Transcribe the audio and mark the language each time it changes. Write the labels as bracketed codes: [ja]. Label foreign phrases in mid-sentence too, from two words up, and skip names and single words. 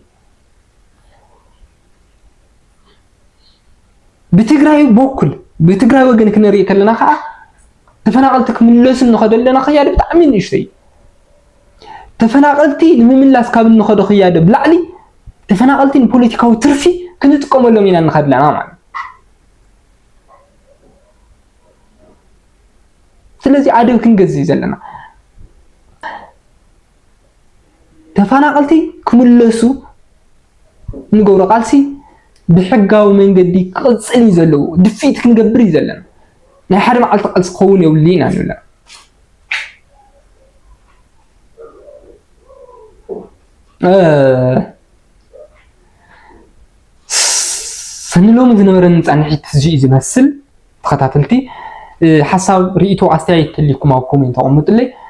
[ti] ብትግራይ በኩል ብትግራይ ወገን ክንሪኢ ከለና ከዓ ተፈናቀልቲ ክምለሱ ንኸደለና ኸያድ ብጣዕሚ ንእሽተይ ተፈናቀልቲ ንምምላስ ካብ እንኸዶ ኸያድ ብላዕሊ ተፈናቀልቲ ፖለቲካዊ ትርፊ ክንጥቀመሎም ኢና ንኸድለና ማለት ስለዚህ አደብ ክንገዝእ ዘለና ተፈናቀልቲ ክምለሱ ንገብሮ ቃልሲ ብሕጋዊ መንገዲ ቅፅል ዘለዎ ድፊት ክንገብር እዩ ዘለና ናይ ሓደ መዓልቲ ቃልሲ ክኸውን የብሉ ኢና ንብላ ሰንሎም ዝነበረን ጻንሒት እዚ ዝመስል ተኸታተልቲ ሓሳብ ርእይቶ ኣስተያየት ተልይኩም ኣብ ኮሜንት ኣቕምጡልኝ